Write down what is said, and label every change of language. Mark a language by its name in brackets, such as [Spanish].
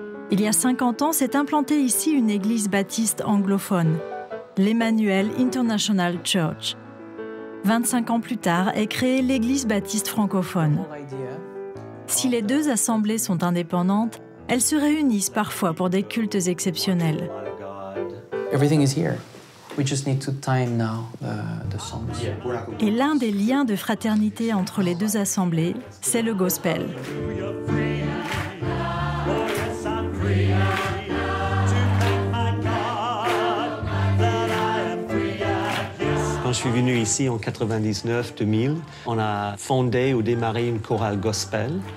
[French] Il y a 50 ans, s'est implantée ici une église baptiste anglophone, l'Emmanuel International Church. 25 ans plus tard est créée l'église baptiste francophone. Si les deux assemblées sont indépendantes, elles se réunissent parfois pour des cultes exceptionnels. [English] Everything is here. We just need to time now the songs. [French] Et l'un des liens de fraternité entre les deux assemblées, c'est le gospel. Quand je suis venu ici en 99-2000, on a fondé ou démarré une chorale gospel.